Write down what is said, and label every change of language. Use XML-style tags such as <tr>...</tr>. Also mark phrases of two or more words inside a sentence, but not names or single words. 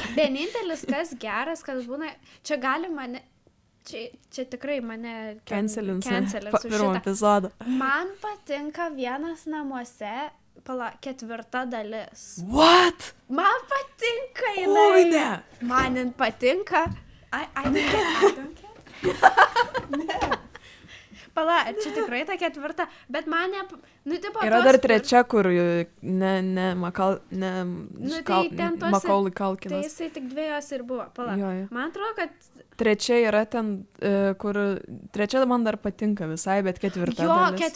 <lt>Vienintelis kas geras, kas būna, čia gali mane, čia tikrai mane Cancelins už pirmą šitą. epizodą. Man patinka Vienas namuose, 4 dalis.</lt> <en>What?</en> <lt>Man patinka jinai. Oi, ne. Man jin patinka.</lt> <en>I don't care.</en> <lt>Pala, čia tikrai ta 4, bet man ne... Nu, tipo, Yra dar 3, kur Macaulay Tai Culkinas. jisai tik 2 ir buvo. Pala. Jo, jo. Man atrodo, kad... 3 yra ten, kur... 3 man dar patinka visai, bet 4 dalis.</lt>